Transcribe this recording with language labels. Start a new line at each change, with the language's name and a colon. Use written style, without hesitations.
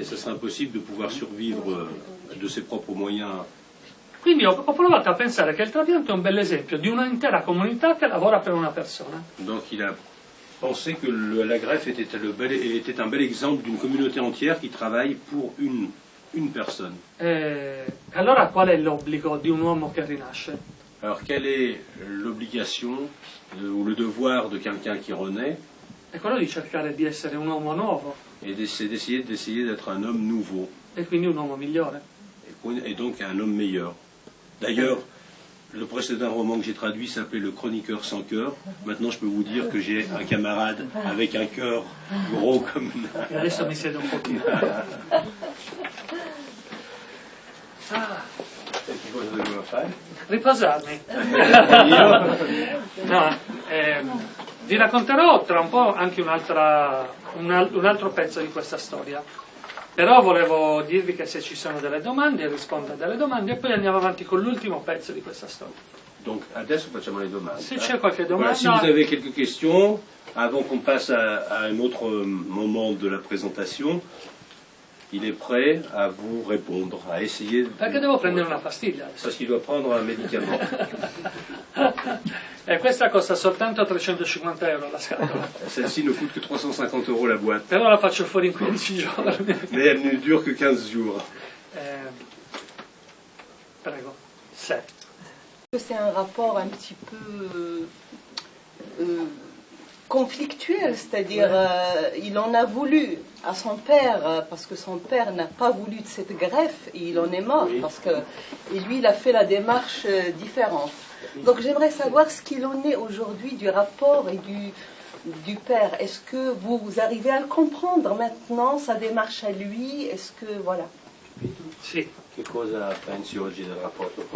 French: Et ce serait impossible de pouvoir survivre de ses propres moyens.
Italian: Quindi ho provato a pensare che il trapianto è un bel esempio di un'intera comunità che lavora per una persona.
French: Donc il a pensé que la greffe était un bel exemple d'une communauté entière qui travaille pour une personne.
Italian: Allora qual è l'obbligo di un uomo che rinasce?
French: Alors quelle est l'obligation ou le devoir de quelqu'un qui renaît?
Italian: È quello di cercare di essere un uomo nuovo.
French: Et d'essayer d'être un homme nouveau.
Italian: E quindi un uomo migliore.
French: Et donc un homme meilleur. D'ailleurs, le précédent roman que j'ai traduit s'appelait Le Chroniqueur sans cœur. Maintenant, je peux vous dire que j'ai un camarade avec un cœur gros comme...
Italian: E adesso mi siedo un pochino. fare? Riposarmi. No, vi racconterò tra un po' anche un altro pezzo di questa storia. Però volevo dirvi che se ci sono delle domande, rispondo a delle domande e poi andiamo avanti con l'ultimo pezzo di questa storia. Donc adesso facciamo le domande. Se c'è qualche
French: Voilà,
Italian: domanda...
French: si vous avez quelques questions, avant qu'on passe à un autre moment de la présentation, il est prêt à vous répondre, à essayer de...
Italian: Perché devo prendere una pastiglia adesso?
French: Parce qu'il doit prendre un médicament.
Italian: E questa costa soltanto 350 euro la scatola.
French: Celle-ci ne coûte que 350 € la boîte.
Italian: Però la faccio fuori in 15 giorni.
French: Mais elle ne dure que 15 jours.
Italian: Prego. Se.
French: C'est un rapport un petit peu conflictuel, c'est-à-dire il en a voulu à son père parce que son père n'a pas voulu de cette greffe et il en est mort parce que et lui il a fait la démarche différente. Donc j'aimerais savoir ce qu'il en est aujourd'hui du rapport et du père. Est-ce que vous arrivez à le comprendre maintenant, sa démarche à lui? Est-ce que voilà.
Italian: Sì. Che cosa pensi oggi del rapporto?